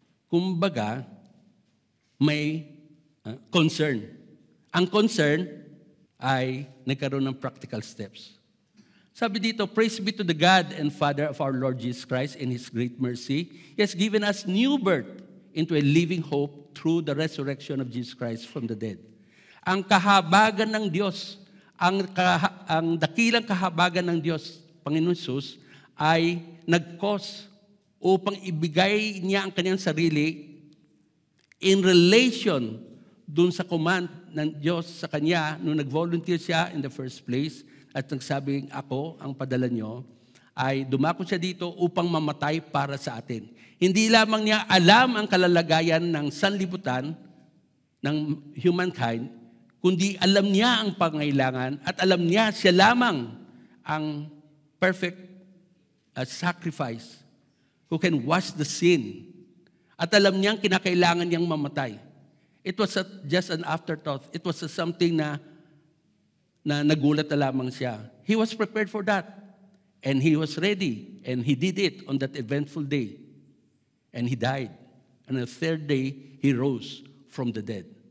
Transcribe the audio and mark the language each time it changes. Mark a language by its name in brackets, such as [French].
[Filipino] Kumbaga, may concern. Ang concern ay nagkaroon ng practical steps. Sabi dito, [English] praise be to the God and Father of our Lord Jesus Christ in His great mercy. He has given us new birth into a living hope through the resurrection of Jesus Christ from the dead. [Filipino] Ang kahabagan ng Diyos, ang dakilang kahabagan ng Diyos, Panginoon Jesus, ay nag-cause upang ibigay niya ang kanyang sarili [English] in relation [Filipino] dun sa command ng Diyos sa kanya nung nag-volunteer siya [English] in the first place [Filipino] at nagsabing, ako ang padala nyo, ay dumako siya dito upang mamatay para sa atin. Hindi lamang niya alam ang kalalagayan ng sanlibutan ng humankind, kundi alam niya ang pangailangan at alam niya siya lamang ang [English] perfect sacrifice who can wash the sin. [Filipino] At alam niyang kinakailangan niyang mamatay. [English] It was just an afterthought. It was something [Filipino] na nagulat na lamang siya. [English] He was prepared for that. And he was ready. And he did it on that eventful day. And he died. And on the third day, he rose from the dead.